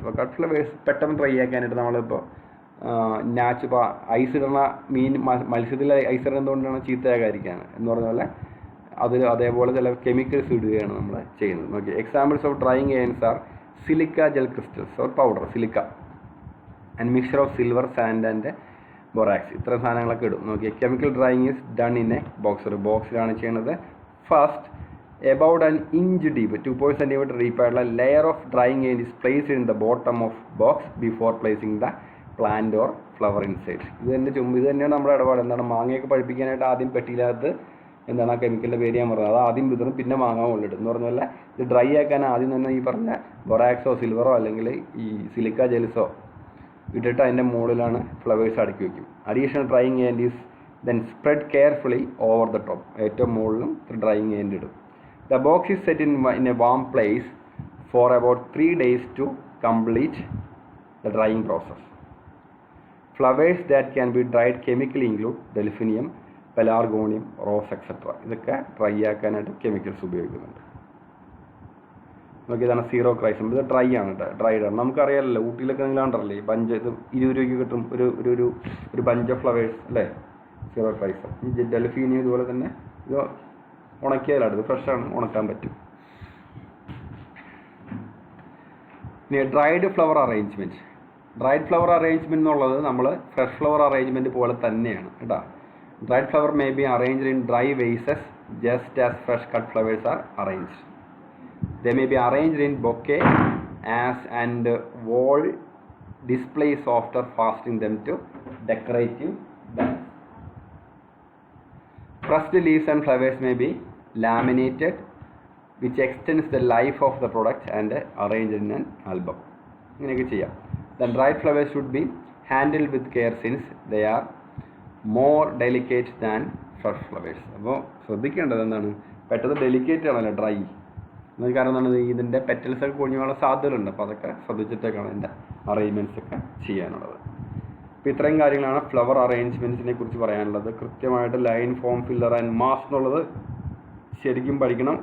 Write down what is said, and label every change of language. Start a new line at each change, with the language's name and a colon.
Malayalam: അപ്പോൾ cut flowers പെട്ടെന്ന് dry ആക്കാനായിട്ട് നമ്മളിപ്പോൾ ഇപ്പോൾ ഐസ് ഇടുന്ന മത്സ്യത്തിൽ ഐസ് ഇടുന്നത് എന്തുകൊണ്ടാണ്, ചീത്തയാകാതിരിക്കുകയാണ് എന്ന് പറഞ്ഞ പോലെ അതേപോലെ ചില കെമിക്കൽസ് ഇടുകയാണ് നമ്മൾ ചെയ്യുന്നത്.
English: Okay, examples of drying agents are silica gel crystals or powder silica and mixture of silver sand and borax.
Malayalam: ഇത്തരം സാധനങ്ങളൊക്കെ ഇടും. നോക്കിയാൽ
English: Chemical drying is done in a box.
Malayalam: ഒരു ബോക്സിലാണ് ചെയ്യുന്നത്.
English: first about an inch deep 2 cm deep
Malayalam: ആയിട്ടുള്ള
English: Layer of drying agent is placed in the bottom of box before placing the plant or flower inside.
Malayalam: ഇത് തന്നെയാണ് നമ്മുടെ ഇടപാട്. എന്താണ്, മാങ്ങയൊക്കെ പഴുപ്പിക്കാനായിട്ട് ആദ്യം പെട്ടിയിലകത്ത് എന്താണ് ആ കെമിക്കലിൻ്റെ പേര് ഞാൻ പറഞ്ഞത്, അത് ആദ്യം വിതറും പിന്നെ മാങ്ങ കൊള്ളിടും എന്ന് പറഞ്ഞ പോലെ ഇത് ഡ്രൈ ആക്കാൻ ആദ്യം തന്നെ ഈ പറഞ്ഞ ബൊറാക്സോ സിൽവറോ അല്ലെങ്കിൽ ഈ സിലിക്ക ജെൽസോ ഇട്ടിട്ട് അതിൻ്റെ മുകളിലാണ് ഫ്ലവേഴ്സ് അടുക്കി വയ്ക്കും.
English: Additional drying agent is then spread carefully over the top.
Malayalam: ഏറ്റവും മുകളിലും ഡ്രൈയിങ് ഏജന്റ് ഇടും.
English: The box is set in a warm place for about 3 days to complete the drying process. Flowers that can be dried chemically include delphinium, pelargonium, rose, etc.
Malayalam: ഇതൊക്കെ dry ആക്കാനായിട്ട് chemicals ഉപയോഗിക്കുന്നുണ്ട്. നോക്കിയതാണ് zero ക്രൈസം. ഇത് dry ആണ് കേട്ടോ, dried ആണ്. നമുക്കറിയാമല്ലോ, ഊട്ടിയിലൊക്കെ നിങ്ങൾ കണ്ടല്ലേ ബഞ്ച്, ഇത് 20 രൂപയ്ക്ക് കിട്ടും ഒരു
English: bunch of flowers
Malayalam: അല്ലേ, സീറോ ക്രൈസം. ഈ ഡെൽഫീനിയം ഇതുപോലെ തന്നെ ഇത് ഉണക്കിയാലാണ്, ഇത് ഫ്രഷാണ്, ഉണക്കാൻ പറ്റും. ഇനി dried flower arrangement. Dried flower arrangement എന്നുള്ളത് നമ്മൾ ഫ്രഷ് ഫ്ലവർ അറേഞ്ച്മെൻറ്റ് പോലെ തന്നെയാണ് കേട്ടോ.
English: Dried flower may be arranged in dry vases just as fresh cut flowers are arranged. They may be arranged in bouquet as and wall displays after fastening them to decorative bags. Pressed leaves and flowers may be laminated, which extends the life of the product and arranged in an album.
Malayalam: ഇങ്ങനെയൊക്കെ ചെയ്യാം.
English: Then dried flowers should be handled with care since they are more delicate than fresh flowers.
Malayalam: അപ്പോൾ ശ്രദ്ധിക്കേണ്ടത് എന്താണ്, പെട്ടെന്ന് delicate ആണല്ലോ dry. കാരണം എന്താണ്, ഇതിൻ്റെ പെറ്റൽസ് ഒക്കെ കൊഴിഞ്ഞു പോകാനുള്ള സാധ്യതകളുണ്ട്. അപ്പോൾ അതൊക്കെ ശ്രദ്ധിച്ചിട്ടൊക്കെയാണ് ഇതിൻ്റെ അറേഞ്ച്മെൻറ്റ്സ് ഒക്കെ ചെയ്യാനുള്ളത്. അപ്പോൾ ഇത്രയും കാര്യങ്ങളാണ് ഫ്ലവർ അറേഞ്ച്മെൻറ്റ്സിനെ കുറിച്ച് പറയാനുള്ളത്. കൃത്യമായിട്ട് line, form, filler and mass എന്നുള്ളത് ശരിക്കും പഠിക്കണം.